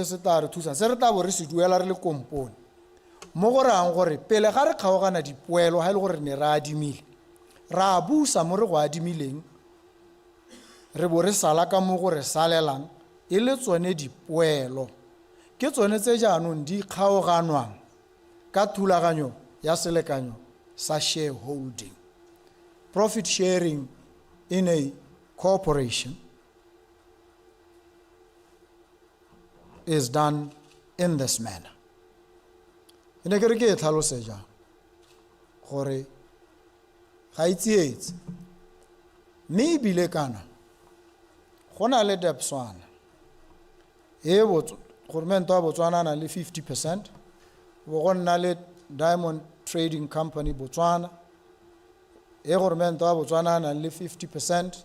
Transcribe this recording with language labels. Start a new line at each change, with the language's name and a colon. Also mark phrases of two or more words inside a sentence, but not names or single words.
Tswana: se tla re thusa se re tla bo re se duela re le kompone mo go rang gore pele ga re kgaogana dipoelo ha ile gore ne ra adimile ra busa mo re go adimileng re bo re sala ka mo gore salelang e le tsone dipoelo ke tsone tse jaanong di kgaoganwang ka thulaganyo ya selekanyo sa shareholding.
English: Profit sharing in a corporation is done in this manner.
Tswana: Ene ke re ke tlhalose jang gore ga itsietse mme ebile kana go na le Botswana e government wa Botswana na le 50%, bo go nna le Diamond Trading Company Botswana e government wa Botswana na le 50%.